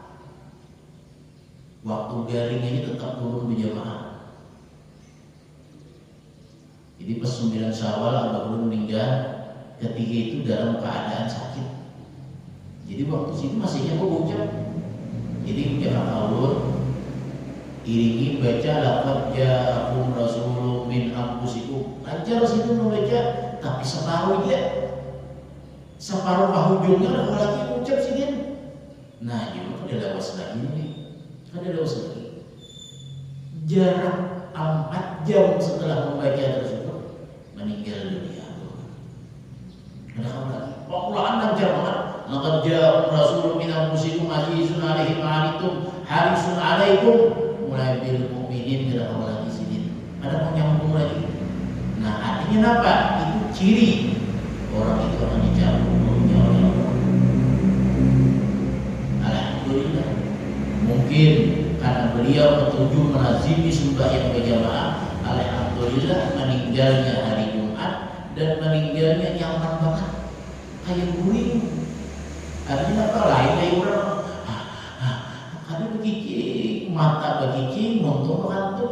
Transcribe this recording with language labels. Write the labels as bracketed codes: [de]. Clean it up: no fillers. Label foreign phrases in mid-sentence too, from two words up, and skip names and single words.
[bjn] Waktu garing ini tetap turun berjamaah. Jadi pas 9 Syawal Abah Ulun meninggal, ketika itu dalam keadaan sakit. Jadi waktu situ masihnya berucap. Jadi ucapan Ulun iringi baca [ar] لقد جاءكم رسول من أنفسكم. [bjn] Lancar situ membaca, tapi separuh aja. Separuh hujungnya ada lagi ucap sidin. Nah, itu ada lawas lagi nih. Ada lawas lagi. Jarak 4 jam setelah membaca tersebut meninggal dunia. Ada apa lagi? Al-Quran lancar banget. [ar] لقد جاءكم رسول من أنفسكم عزيز عليه ما عنتم حريص عليكم. [bjn] Mulai [ar] بالمؤمنين [bjn] tidak apa lagi sidin. Ada menyambung lagi. Nah, artinya apa? Itu ciri orang itu akan dicabut rohnya oleh Allah. Alhamdulillah. Mungkin karena beliau ketujuh melazimi sembahyang berjamaah, alhamdulillah meninggalnya hari Jumat dan meninggalnya nyaman banget, kayak guring. Artinya apa? Lain dari orang. Ada begini mata begini, muntung mengantuk.